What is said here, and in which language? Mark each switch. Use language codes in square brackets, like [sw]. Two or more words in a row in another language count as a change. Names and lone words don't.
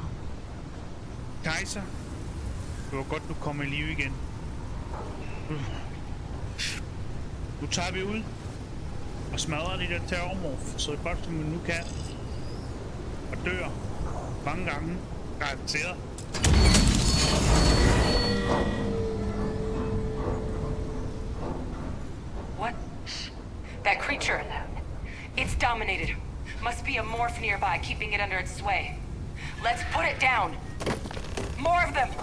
[da] Kaiser, det var godt, du kom i live igen. Nu tager vi ud og smadrer de der terrormorf, så godt som vi nu kan. Og dør mange gange. Garanteret. [en] What? That creature. It's dominated. Must be a morph nearby, keeping it under its sway. Let's put it down. More of them.